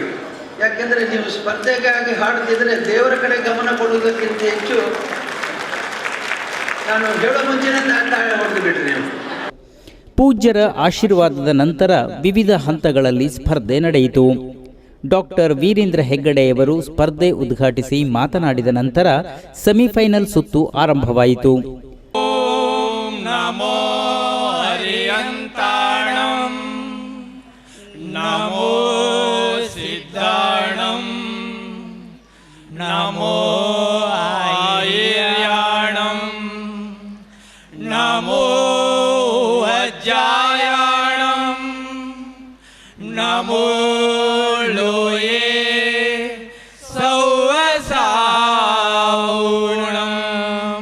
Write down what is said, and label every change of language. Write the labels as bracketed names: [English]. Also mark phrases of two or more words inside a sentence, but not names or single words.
[Kannada] ಯಾಕೆಂದರೆ ನೀವು ಸ್ಪರ್ಧೆಗಾಗಿ ಹಾಡುತ್ತಿದ್ದರೆ ದೇವರ ಕಡೆ ಗಮನ ಕೊಡುವುದಕ್ಕಿಂತ ಹೆಚ್ಚು ನಾನು ಹೇಳೋ ಮುಂಚೆನೇ ಹೊಡೆದು ಬಿಡ್ರಿ ನೀವು. ಪೂಜ್ಯರ ಆಶೀರ್ವಾದದ ನಂತರ ವಿವಿಧ ಹಂತಗಳಲ್ಲಿ ಸ್ಪರ್ಧೆ ನಡೆಯಿತು. ಡಾಕ್ಟರ್ ವೀರೇಂದ್ರ ಹೆಗ್ಗಡೆಯವರು ಸ್ಪರ್ಧೆ ಉದ್ಘಾಟಿಸಿ ಮಾತನಾಡಿದ ನಂತರ ಸೆಮಿಫೈನಲ್ ಸುತ್ತು ಆರಂಭವಾಯಿತು. [Prakrit languages] ಓಂ ನಮೋ ಹರಿಯಂತಾಣಂ ನಮೋ ಸಿದ್ಧಾಣಂ ನಮೋ ಆಯರ್ಯಾಣಂ ನಮೋ ಅಜ್ಜಾಯಾಣಂ ನಮೋ ಲೋಯೇ ಸೌವಸಾವಣಂ.